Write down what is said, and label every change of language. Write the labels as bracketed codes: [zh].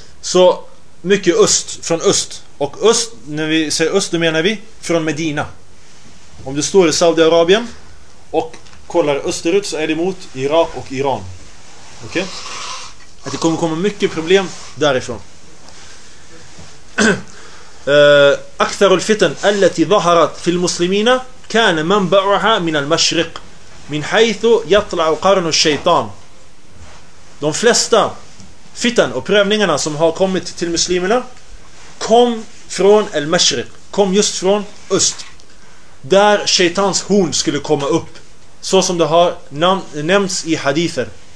[sv] Så mycket öst, från öst. Och öst, när vi säger öst, då menar vi från Medina. Om du står i Saudiarabien och kollar österut, så är det mot Irak och Iran. Okej? Okay? Att det kommer komma mycket problem därifrån. [ar] أكثر الفتن التي ظهرت في المسلمين كان منبعها من المشرق من حيث يطلع قرن الشيطان. [sv] De flesta fitan och prövningarna som har kommit till muslimerna kom från al-mashriq, kom just från öst, där shaitans horn skulle komma upp, så som det har nämnts i hadither.